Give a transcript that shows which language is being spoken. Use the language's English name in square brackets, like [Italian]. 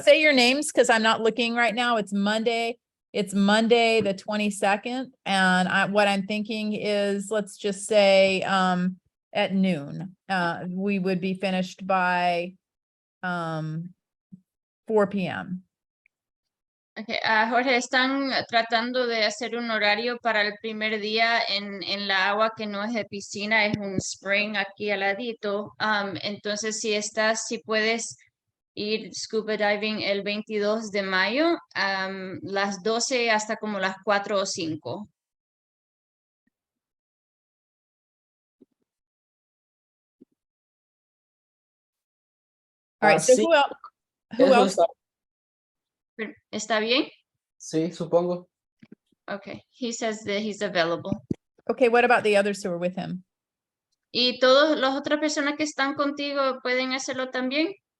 [English] Say your names because I'm not looking right now. It's Monday. It's Monday, the 22nd. And what I'm thinking is, let's just say at noon, we would be finished by 4 p.m. [Spanish] Okay, Jorge, están tratando de hacer un horario para el primer día en la agua que no es de piscina, es un spring aquí al ladito. Entonces, si puedes ir scuba diving el 22 de mayo, las 12 hasta como las 4 o 5. [English] All right, so [Spanish] sí. [English] who else? [Spanish] ¿Está bien? Sí, supongo. [English] Okay, he says that he's available. Okay, what about the others who are with him? [Spanish] ¿Y todas las otras personas que están contigo pueden hacerlo también?